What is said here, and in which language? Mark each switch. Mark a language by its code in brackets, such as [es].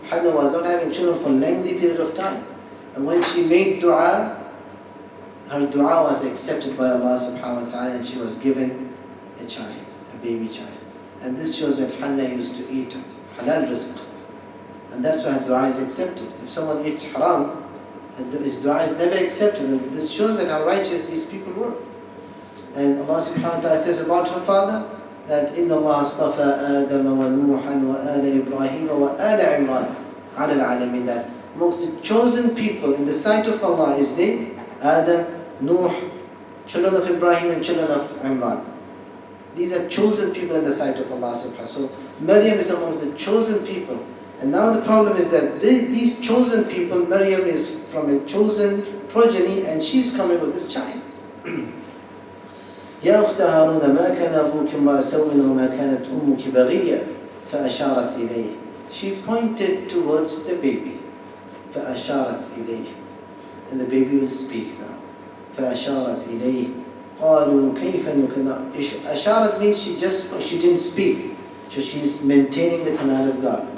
[en] Hannah was not having children for a lengthy period of time. And when she made dua, her dua was accepted by Allah subhanahu wa ta'ala and she was given a child, a baby child. And this shows that Hannah used to eat halal rizq. And that's why her dua is accepted. If someone eats haram, his dua is never accepted. And this shows that how righteous these people were. And Allah subhanahu wa ta'ala says about her father that [ar] إِنَّ اللَّهَ اصْطَفَى آدَمَ وَنُوحًا وَآلَ إِبْرَاهِيمَ وَآلَ عِمْرَانَ عَلَى الْعَالَمِينَ. [en] That amongst the chosen people in the sight of Allah is they, Adam, Nuh, children of Ibrahim and children of Imran. These are chosen people in the sight of Allah subhanahu wa ta'ala. So Maryam is amongst the chosen people. And now the problem is that these chosen people, Maryam is from a chosen progeny and she's coming with this child. [ar] يا أخت هارون ما كان أبوك امرأ سوء وما كانت أمك بغية فأشارت إليه. [en] She pointed towards the baby. [ar] فأشارت إليه. [en] And the baby will speak now. [ar] فأشارت إليه. قالوا كيف نكذب. [en] أشارت means she didn't speak. So she is maintaining the command of God.